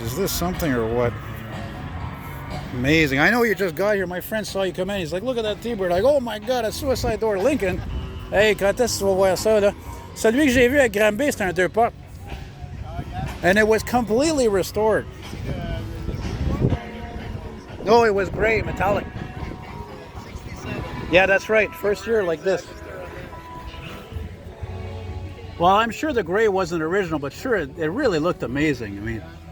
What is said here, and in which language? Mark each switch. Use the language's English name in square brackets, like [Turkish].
[English] Is this something or what? Amazing. I know you just got here. My friend saw you come in. He's like, look at that T-Bird. Like, oh my God, a suicide door Lincoln. [French] Hey, quand est-ce que tu vas voir ça, là? Celui que j'ai vu à Granby, c'était un deux portes. [English] And it was completely restored. No, it was gray, metallic. Yeah, that's right. First year like this. Well, I'm sure the gray wasn't original, but sure, it really looked amazing.